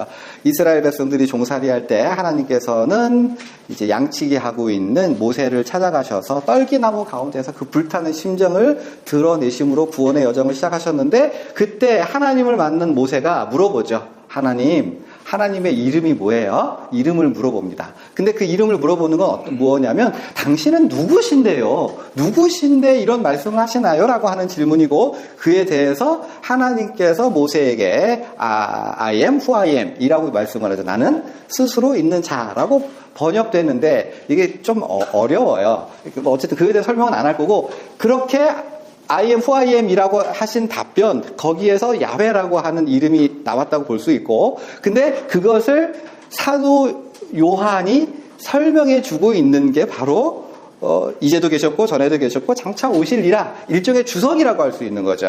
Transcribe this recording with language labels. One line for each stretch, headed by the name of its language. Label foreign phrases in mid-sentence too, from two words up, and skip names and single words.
Korean: 이스라엘 백성들이 종살이할 때 하나님께서는 이제 양치기 하고 있는 모세를 찾아가셔서 떨기나무 가운데서 그 불타는 심정을 드러내심으로 구원의 여정을 시작하셨는데, 그때 하나님을 만난 모세가 물어보죠. 하나님의 이름이 뭐예요? 이름을 물어봅니다. 근데 그 이름을 물어보는 건 뭐냐면, 당신은 누구신데요? 누구신데 이런 말씀을 하시나요? 라고 하는 질문이고, 그에 대해서 하나님께서 모세에게
English: I am who I am
Korean: 이라고 말씀을 하죠. 나는 스스로 있는 자라고 번역되는데, 이게 좀 어려워요. 어쨌든 그에 대해 설명은 안 할 거고, 그렇게
English: I am who I am
Korean: 이라고 하신 답변, 거기에서 야훼라고 하는 이름이 나왔다고 볼 수 있고, 근데 그것을 사도 요한이 설명해 주고 있는 게 바로 이제도 계셨고 전에도 계셨고 장차 오실이라, 일종의 주석이라고 할 수 있는 거죠.